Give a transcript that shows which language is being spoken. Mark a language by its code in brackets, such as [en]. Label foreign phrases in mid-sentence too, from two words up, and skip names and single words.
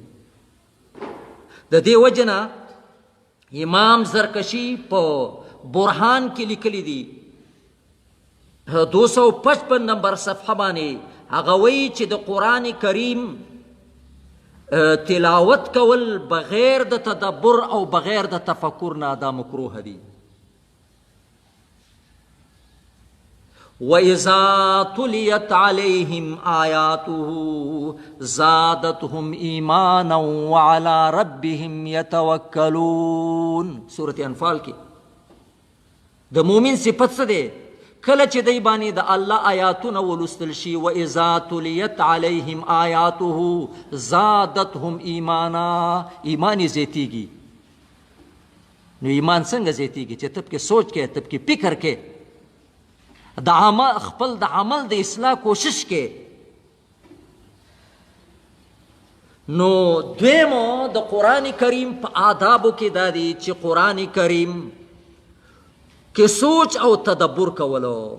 [ps] د دې وجه نه امام زرکشي په برهان کې لیکلی دي 255 نمبر صفحه باندې، هغه وایي چې د قرآن کریم تلاوت کول بغیر د تدبر او بغیر د تفکر نه دا مکروه دي. [ar] وَإِذَا تُلِيَتْ عَلَيْهِمْ آيَاتُهُ زَادَتْهُمْ إِيمَانًا وَعَلَى رَبِّهِمْ يَتَوَكَّلُونَ. [ps] سورة انفال کې د مؤمن صفت څه دی؟ کله چې دی باندې د الله آیاتونه ولوستل شي، [ar] وَإِذَا تُلِيَتْ عَلَيْهِمْ آیَاتُهُ زَادَتْهُمْ إِيمَانًا، [ps] ایمان یې زیاتیږي. نو ایمان څنګه زیاتیږي؟ چې تب کې سوچ کې، تب کې فکر کې، د عمل خپل د عمل د اصلاح کوشش کې. نو دویمو د قرآن کریم په آدابو کې دا دی چې قرآن کریم کې سوچ او تدبر کولو.